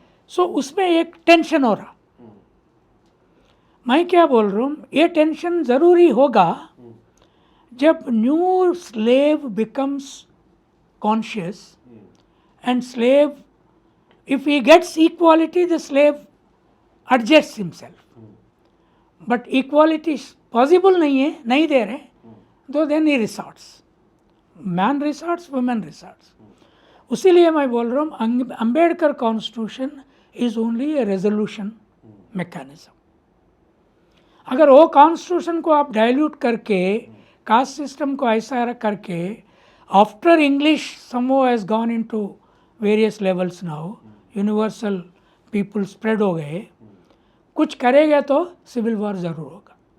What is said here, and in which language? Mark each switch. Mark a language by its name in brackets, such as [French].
[Hindi] सो उसमें एक टेंशन हो रहा। मैं क्या बोल रहा हूँ, ये टेंशन ज़रूरी होगा जब [English] New slave becomes conscious and slave, if he gets equality, the slave adjusts himself. But equality possible [Hindi] नहीं है, नहीं दे रहे, तो [English] then he resorts. Man resorts, women resorts. [Hindi] उसीलिए मैं बोल रहा हूँ [English] Ambedkar constitution is only a resolution mechanism. [Hindi] अगर वो कॉन्स्टिट्यूशन को आप डाइल्यूट करके, कास्ट सिस्टम को ऐसा करके, [English] after English some has gone into various levels now, [Hindi] universal people spread हो गए, कुछ करेगा तो सिविल वॉर ज़रूर होगा।